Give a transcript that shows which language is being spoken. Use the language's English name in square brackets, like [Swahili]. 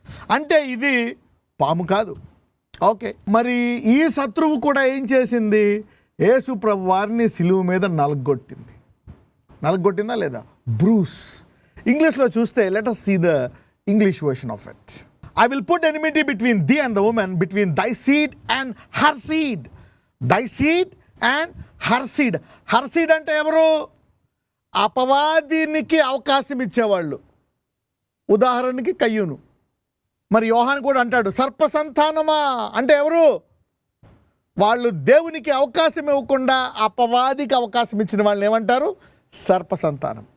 [Telugu] అంటే ఇది పాము కాదు. ఓకే, మరి ఈ శత్రువు కూడా ఏం చేసింది? యేసు ప్రభు వారిని సిలువ మీద నలగొట్టిందా లేదా? [English] Bruise. [Telugu] ఇంగ్లీష్లో చూస్తే [English] Let us see the English version of it. I will put enmity between thee and the woman, between thy seed and her seed. Thy seed and her seed. Her seed [Telugu] అంటే ఎవరు? అపవాదినికి అవకాశం ఇచ్చేవాళ్ళు. ఉదాహరణకి కయ్యూను. మరి యోహాను కూడా అంటాడు సర్ప సంతానమా అంటే ఎవరు? వాళ్ళు దేవునికి అవకాశం ఇవ్వకుండా అపవాదికి అవకాశం ఇచ్చిన వాళ్ళని ఏమంటారు? సర్ప సంతానం.